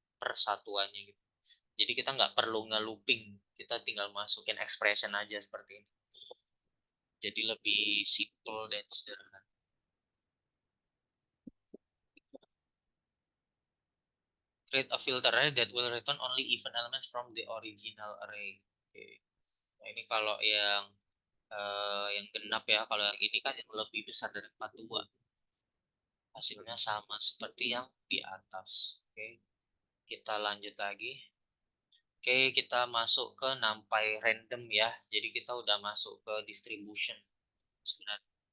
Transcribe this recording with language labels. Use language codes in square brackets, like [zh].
[id] Persatuannya gitu. Jadi kita nggak perlu nge-looping. Kita tinggal masukin expression aja seperti ini. Jadi lebih simple dan sederhana. [en] Create a filter array that will return only even elements from the original array. [id] Oke. Nah, ini kalau yang genap ya. Kalau yang ini kan yang lebih besar dari 42. Hasilnya sama seperti yang di atas. Oke. Kita lanjut lagi. Oke, kita masuk ke NumPy random ya. Jadi kita udah masuk ke distribution sebenarnya.